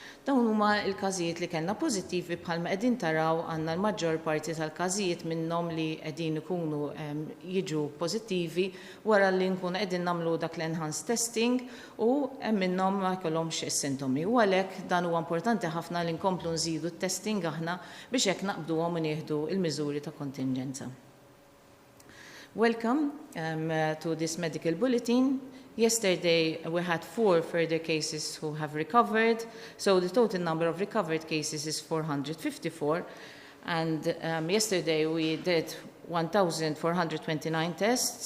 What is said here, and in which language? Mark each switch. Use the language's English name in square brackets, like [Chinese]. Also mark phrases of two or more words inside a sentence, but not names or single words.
[Maltese] Dawn huma l-każijiet li kellna pożittivi bħalma qegħdin taraw għandna l-maġġor parti tal-każijiet minnhom li qegħdin ikunu jiġu pożittivi wara li nkunu qegħdin nagħmlu dak l- [English] enhanced testing [Maltese] u hemm minnhom ma jkollhomx is-sintomi. U għalhekk dan huwa importanti ħafna li nkomplu nżidu t-testing aħna biex hekk naqbduhom u nieħdu l-miżuri ta' kontingenza. [English] Welcome to this medical bulletin. Yesterday, we had 4 further cases who have recovered. So the total number of recovered cases is 454. And yesterday, we did 1,429 tests.